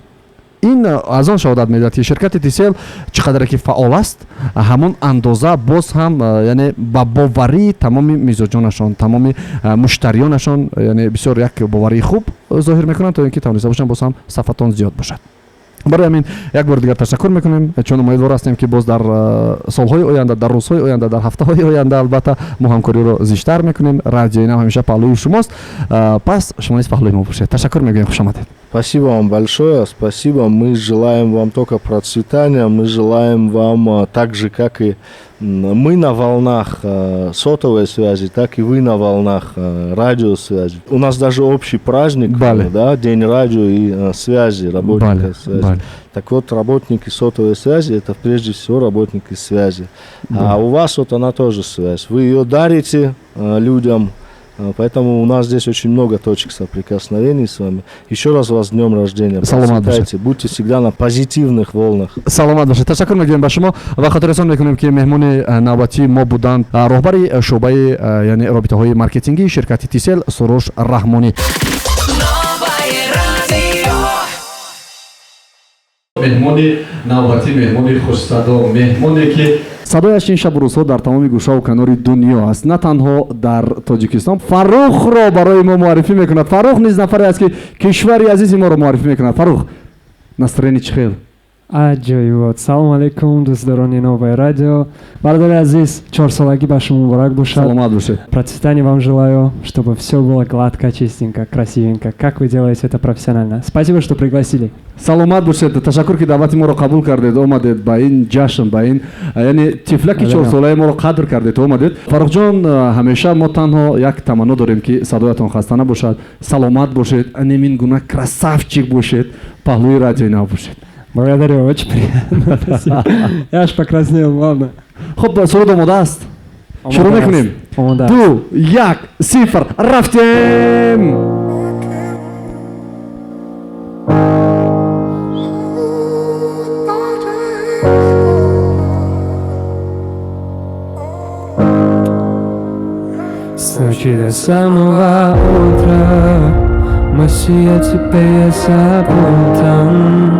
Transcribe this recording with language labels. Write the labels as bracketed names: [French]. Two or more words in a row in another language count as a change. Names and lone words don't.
[Tajik] ин аз он шаҳодат медиҳад ки ширкати Тисел чӣ қадре ки фаъол аст, ҳамон андоза боз ҳам яъне ба боварии тамоми мизоҷонашон, тамоми муштарионашон яъне бисёр як боварии хуб зоҳир мекунанд, то ин ки тавониста бошанд боз ҳам сафатон зиёд бошад. барои ҳамин як бор дигар ташаккур мекунем, чун умедвор ҳастем ки боз дар солҳои оянда, дар рӯзҳои оянда, дар ҳафтаҳои оянда албатта мо ҳамкориро зиштар мекунем. Радиои Нав ҳамеша паҳлӯи шумост, пас шумо низ паҳлӯи мо бошед. Ташаккур мегӯем, хуш омадед. [Russian] Спасибо вам большое, спасибо. Мы желаем вам только процветания, мы желаем вам так же, как и мы на волнах сотовой связи, так и вы на волнах радиосвязи. У нас даже общий праздник, да, День радио и связи, работников связи. Так вот, работники сотовой связи, это прежде всего работники связи. А у вас вот она тоже связь. Вы ее дарите людям. Поэтому у нас здесь очень много точек соприкосновений с вами. Еще раз вас с днем рождения. Процветайте, будьте всегда на позитивных волнах. [Tajik] Саломат бошед. Ташаккур мекунем ба шумо ва хотиррасон мекунем ки меҳмони навбати мо буданд роҳбари шуъбаи яъне робитаҳои маркетингии ширкати Тисел Суруш Раҳмонӣ. меҳмони навбатӣ, меҳмони хушсадо, меҳмоне ки садояш ин шабу рӯзҳо дар тамоми гӯшаву канори дунё аст, на танҳо дар Тоҷикистон. Фаррухро барои мо муаррифӣ мекунад. Фаррух низ нафаре аст ки кишвари азизи моро муаррифӣ мекунад. Фаррух, настроение чӣ хел? Аҷоибот. Салому алейкум, дӯстдорони Новое радио. Бародари азиз, 4-солагӣ ба шумо муборак бошад. Саломат бошед. [Russian] Процветания вам желаю, чтобы все было гладко, чистенько, красивенько. Как вы делаете это профессионально. Спасибо, что пригласили. [Tajik] Саломат бошед. Ташаккур ки даъвати моро қабул кардед, омадед ба ин ҷашн, ба ин яъне тифлаки 4-солаи моро қадр кардед, омадед. Фаррухҷон, ҳамеша мо танҳо як таманно дорем ки садоятон хаста набошад, саломат бошед, анемин гуна красавчик бошед, паҳлӯи радиои Нав бошед. [Russian] Благодарю, очень приятно. Я аж покраснел, ладно. [Tajik] Хуб, суруд омода аст? Шурӯъ мекунем. 2, 1, 0, рафтем. [Russian] С ночи до самого утра мысли о тебе я запутан.